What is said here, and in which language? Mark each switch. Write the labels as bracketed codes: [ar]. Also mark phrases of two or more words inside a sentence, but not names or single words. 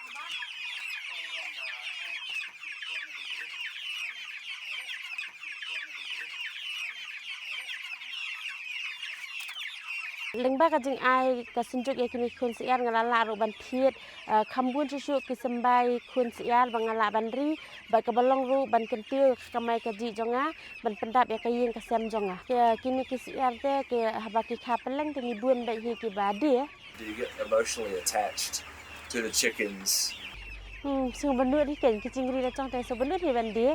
[kha] Lengba ka jing ai ka senjuk ya kini kun siar ngalala ro ban thiet khambun susu ki sembai kun siar bangala ban ri ba ka balong ru ban kentiu kamai ka ji jonga ban pendap ya ka yin ka sem jonga kini ki siar te ke habaki khapeleng tingi bun ba hi ki badi. [en] Do you get emotionally attached to the chickens? [kha] Sung benut ni ken ki jing ri la chong te so benut hi ban dia.